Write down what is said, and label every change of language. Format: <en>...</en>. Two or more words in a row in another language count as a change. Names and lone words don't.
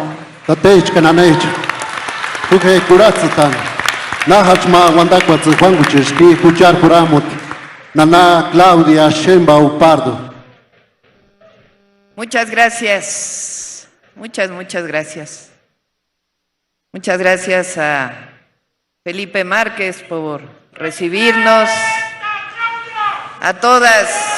<tsz>Tatech Kananech, Tuke Kuratzatan, Nahachma Wandakwatz Juangucheski, Kuchar Kuramut, Nana Claudia Sheinbaum Pardo.</tsz> <es>Muchas gracias, muchas gracias. Muchas gracias a Felipe Márquez por recibirnos, a todas.</es>